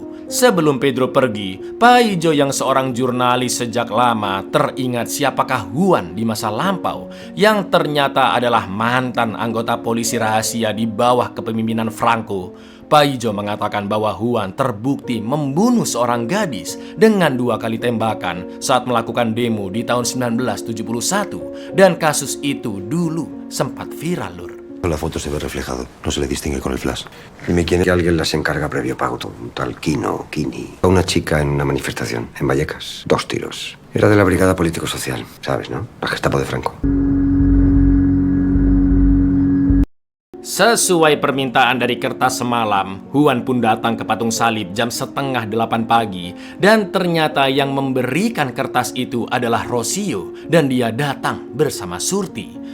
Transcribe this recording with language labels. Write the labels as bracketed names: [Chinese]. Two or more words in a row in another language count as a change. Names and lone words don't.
[Indonesian] Sebelum Pedro pergi, Paijo yang seorang jurnalis sejak lama teringat siapakah Juan di masa lampau yang ternyata adalah mantan anggota polisi rahasia di bawah kepemimpinan Franco. Paijo mengatakan bahwa Juan terbukti membunuh seorang gadis dengan 2 kali tembakan saat melakukan demo di tahun 1971 dan kasus itu dulu sempat viral lur. [Spanish] En la foto se ve reflejado, no se le distingue con el flash. Dime quién es. Que alguien las encarga previo pago, un tal Kini. A una chica en una manifestación, en Vallecas. 2 tiros. Era de la Brigada Político-Social, ¿sabes, no? La Gestapo de Franco. [Indonesian] Sesuai permintaan dari kertas semalam, Juan pun datang ke Patung Salib jam 7:30 pagi dan ternyata yang memberikan kertas itu adalah Rocio dan dia datang bersama Surti.